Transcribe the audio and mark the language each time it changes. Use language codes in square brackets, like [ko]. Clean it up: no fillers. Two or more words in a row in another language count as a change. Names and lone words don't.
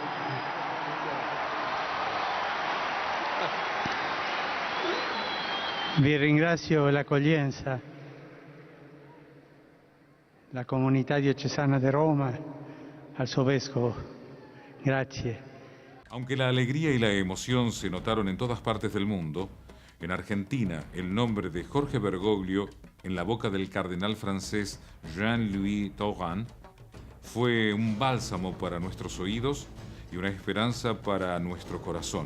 [it] Vi ringrazio l'accoglienza, la comunità diocesana de Roma, al suo vescovo. Grazie. [es] Aunque la alegría y la emoción se notaron en todas partes del mundo, en Argentina el nombre de Jorge Bergoglio en la boca del cardenal francés Jean-Louis Tauran fue un bálsamo para nuestros oídos y una esperanza para nuestro corazón.